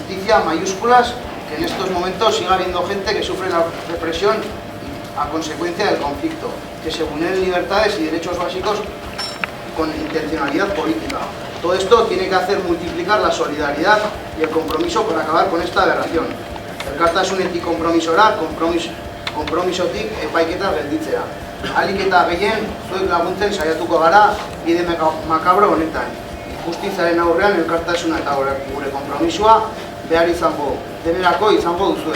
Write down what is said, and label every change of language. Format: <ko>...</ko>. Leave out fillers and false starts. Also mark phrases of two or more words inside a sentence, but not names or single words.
<es>resistencia mayúsculas, que en estos momentos siga habiendo gente que sufre la represión a consecuencia del conflicto, que se vulneren libertades y derechos básicos con intencionalidad política. Todo esto tiene que hacer multiplicar la solidaridad y el compromiso por acabar con esta aberración.</es> <eu>Elkartasunetik konpromisora, konpromisotik epaiketa gelditzera. Ahalik eta gehien zuek laguntzen saiatuko gara bide makabro honetan. Justiziaren aurrean elkartasuna eta gure konpromisoa behar izango, denerako izango duzue.</eu>